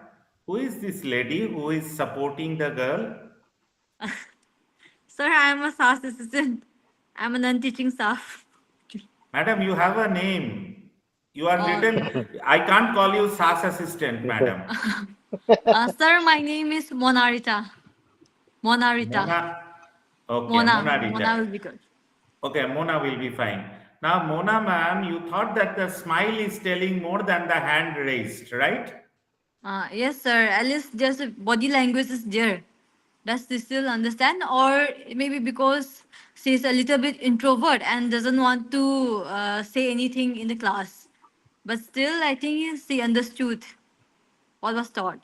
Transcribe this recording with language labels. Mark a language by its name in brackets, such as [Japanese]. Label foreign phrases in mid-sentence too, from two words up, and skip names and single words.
[English] Who is this lady who is supporting the girl? Sir, I am a SAS assistant. I'm a non-teaching staff. Madam, you have a name. You are Uh, little. I can't call you SAS assistant, madam. sir, my name is Monarita. Monarita. Mona. Okay, Mona. Mona Mona Rita. will be good. Okay, Mona will be fine. Now, Mona ma'am, you thought that the smile is telling more than the hand raised, right? Yes, sir. At least just body language is there. Does she still understand, or maybe because she's a little bit introvert and doesn't want to say anything in the class, but still, I think she understood what was taught.